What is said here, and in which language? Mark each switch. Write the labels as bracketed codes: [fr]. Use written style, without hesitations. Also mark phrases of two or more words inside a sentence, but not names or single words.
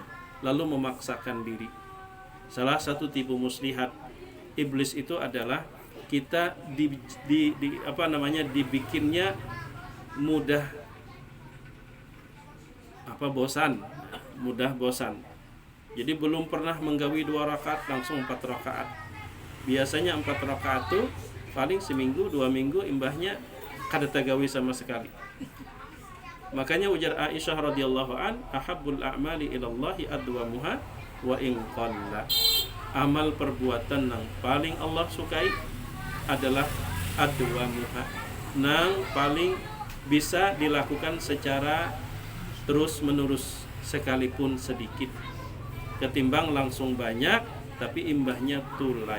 [id] Lalu memaksakan diri. Salah satu tipu muslihat iblis itu adalah kita dibikinnya mudah bosan. Jadi belum pernah menggawi 2 rakaat langsung 4 rakaat. [bjn] Biasanya 4 rakaat tuh paling seminggu 2 minggu imbahnya kada tagawi sama sekali. Makanya ujar [ar] Aisyah رضي الله عن, أحب الأعمال إلى الله أدومها وإن قل. [id] Amal perbuatan yang paling Allah sukai adalah adwamuha, nang paling bisa dilakukan secara terus menerus sekalipun sedikit, ketimbang langsung banyak tapi [bjn] imbahnya tulai.